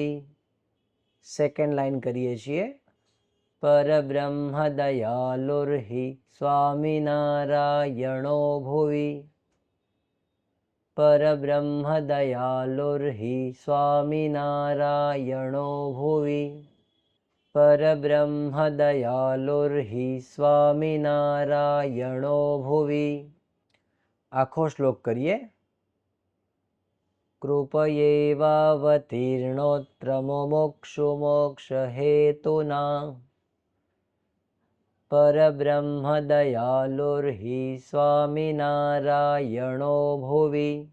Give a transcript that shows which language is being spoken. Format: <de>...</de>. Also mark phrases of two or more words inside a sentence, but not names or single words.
<en>second line</en> <gu>કરીએ છીએ.</gu> <sa>परब्रह्म दयालुर्हि, स्वामिनारायणो भुवि, परब्रह्म दयालुर्हि, स्वामिनारायणो भुवि, પરબ્રહ્મ દયાલુર્હિ, સ્વામિનારાયણો ભુવિ, परब्रह्म दयालुर्हि स्वामिनारायणो भुवि।</sa> <gu>આખો શ્લોક કરીએ।</gu> <sa>कृपयैवावतीर्णोऽत्र मुमुक्षुमोक्षहेतुना परब्रह्म दयालुर्हि स्वामिनारायणो भुवि।</sa>